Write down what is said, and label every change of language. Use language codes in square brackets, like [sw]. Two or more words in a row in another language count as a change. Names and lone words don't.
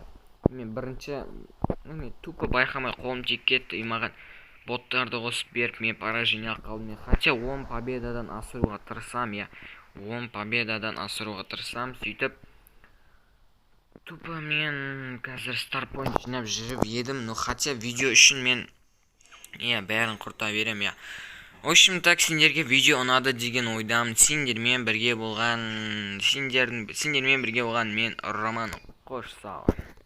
[kk] Мен бірінші, мен тупо байқамай қолым тиіп кетті, маған боттарды қосып беріп, мен поражение қалдым. Хотя 10 победадан асыруға тырысам, сөйтіп тупо мен қазір старпойнт жинап жүріп едім. Хотя видео үшін мен бәрін құрта берем. [ru] В общем, так, [kk] сендерге видео ұнады деген ойдамын. Сендермен бірге болған мен Роман. Қош сау.